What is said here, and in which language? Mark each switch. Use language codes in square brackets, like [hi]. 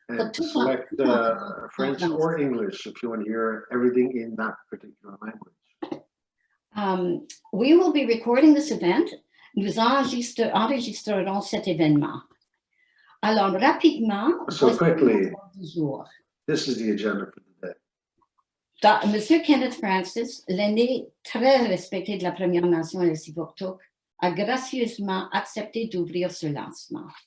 [en] And select French or English if you want to hear everything in that particular language. We will be recording this event. [fr] Nous enregistrerons cet événement. Alors, rapidement, [en] so quickly, this is the agenda for the day. [fr] Monsieur Kenneth Francis, l'aîné très respecté de la Première Nation et le Sivoktuk, a gracieusement accepté d'ouvrir ce lancement.